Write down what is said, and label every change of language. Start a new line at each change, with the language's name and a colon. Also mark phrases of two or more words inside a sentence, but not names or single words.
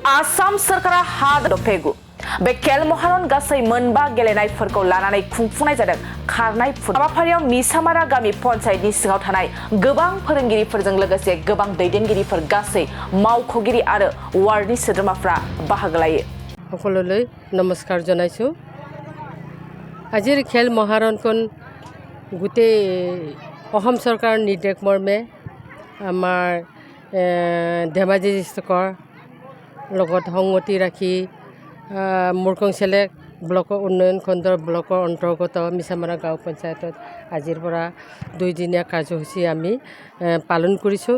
Bodo: आसाम सरकारा हा दफेगु बे खेल महारन गासै मोनबा गेलेनायफोरखौ लानानै खुंफुंनाय जादों खारनाय हाबाफारियाव मिसामारा गामि पन्चायतनि सिङाव थानाय गोबां फोरोंगिरिफोरजों लोगोसे गोबां दैदेनगिरिफोर गासै मावख'गिरि आरो वार्डनि सोद्रोमाफ्रा बाहागो लायो।
Assamese: সকলোলৈ নমস্কাৰ জনাইছোঁ। আজিৰ খেল মহাৰণখন গোটেই অসম চৰকাৰৰ নিৰ্দেশ মৰ্মে আমাৰ ধেমাজি ডিষ্ট্ৰিক্টৰ লগত সংগতি ৰাখি মুৰকং চেলেক ব্লকৰ উন্নয়ন খণ্ডৰ ব্লকৰ অন্তৰ্গত মিছামাৰা গাঁও পঞ্চায়তত আজিৰ পৰা 2 দিনীয়া কাৰ্যসূচী আমি পালন কৰিছোঁ।